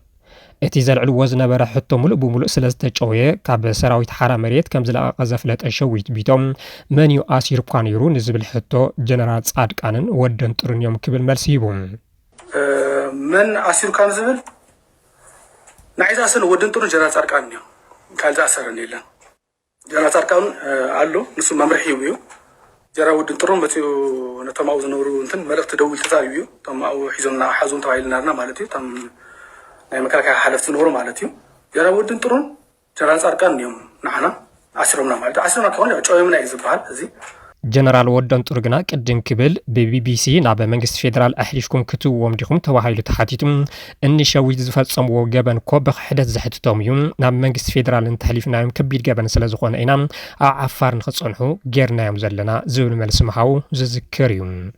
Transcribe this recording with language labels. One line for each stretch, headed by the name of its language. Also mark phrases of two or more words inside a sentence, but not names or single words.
Tigrinya: እቲ ዘልዕልዎ ዝነበረ ሕቶ ሙሉእ ብሙሉእ ስለ ዝተጨወየ ካብ ሰራዊት ሓራ መሬት ከም ዝለቐቐ ዘፍለጠ ሸዊት ቢቶም መን እዩ ኣሲርኳ ነይሩ ንዝብል ሕቶ ጀነራል ጻድቃንን ወደን ጥሩን እዮም ክብል መልሲ ሂቡ መን ኣሲርካ ንዝብል ናይ ዛሰን ወደን ጥሩን ጀነራል ጻድቃን እዮም ካልእ ዝኣሰረን የለን ጀነራል ጻድቃን አሉ ንሱ መምርሒ እዩ ጀነራል ወድን ጥሩን በትዩ ነተማው ዝነብሩ እንትን መልእክት ደውል ተዛዩ ተማው ሒዞምና ሓዙን ተባይልናና ማለት እዩ ተም ናይ መከላከያ ሓለፍቲ ዝነብሩ ማለት እዩ ጀነራል ወድን ጥሩን ጀነራል ጻድቃን እዮም ንዓና አስሮምና ማለት አስሮምና ከሆነ ጨውምና ይዝባል እዚ ጀነራል ወደን ጥሩግና ቅድም ክብል በቢቢሲ ናብ መንግስት ፌደራል አሕሊፍኩም ክትውዎም ዲኹም ተባሂሉ ተሓቲቱ እንሸዊት ዝፈጸምዎ ገበን ኮ ብክሕደት ዘሕትቶም እዩ ናብ መንግስት ፌደራል እንተሕሊፍናዮም ከቢድ ገበን ስለ ዝኾነ ኢና ኣብ ዓፋር ንኽጸንሑ ጌርናዮም ዘለና ዝብል መልሲ ምሃቡ ዝዝክር እዩ